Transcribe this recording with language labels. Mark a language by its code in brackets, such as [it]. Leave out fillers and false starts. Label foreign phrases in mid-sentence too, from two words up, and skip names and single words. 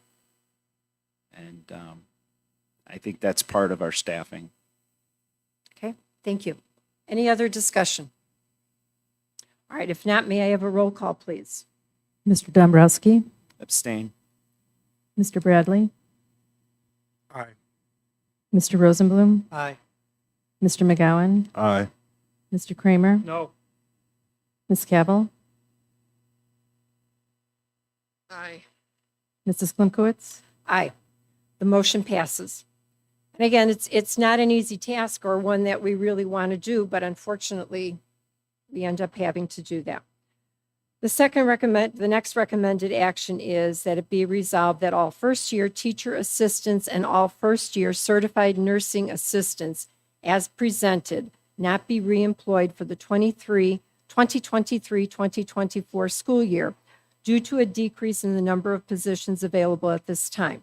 [en] And I think that's part of our staffing. Okay, thank you. Any other discussion? All right, if not, may I have a roll call, please? Mr. Dombrowski, Abstain. Mr. Bradley, Aye. Mr. Rosenblum, Aye. Mr. McGowan, Aye. Mr. Kramer, No. Ms. Cavill, Aye. Mrs. Klimkowitz. Aye. The motion passes. And again, it's not an easy task or one that we really want to do, but unfortunately, we end up having to do that. The next recommended action is that it be resolved that all first-year teacher assistants and all first-year certified nursing assistants as presented not be reemployed for the 2023-2024 school year due to a decrease in the number of positions available at this time.